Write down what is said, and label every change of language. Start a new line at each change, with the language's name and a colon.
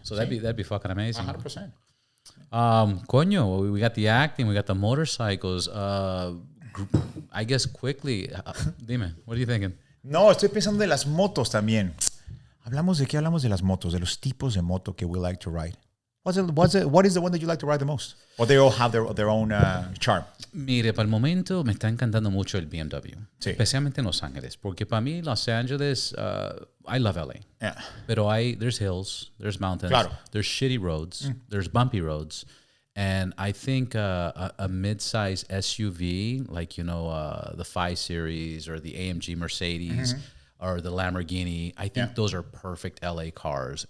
English: So that'd be fucking amazing. 100%. Coño, we got the acting, we got the motorcycles. I guess quickly,
Spanish: dime,
English: what are you thinking?
Spanish: No, estoy pensando de las motos también. Hablamos de las motos, de los tipos de moto que
English: we like to ride. What is the one that you like to ride the most? Or they all have their own charm?
Spanish: Mire, para el momento me está encantando mucho el BMW. Sí. Especialmente en Los Ángeles. Porque para mí, Los Ángeles,
English: I love LA. Yeah.
Spanish: Pero
English: there's hills, there's mountains, there's shitty roads, there's bumpy roads. And I think a mid-size SUV, the 5 Series or the AMG Mercedes, or the Lamborghini, I think those are perfect LA cars.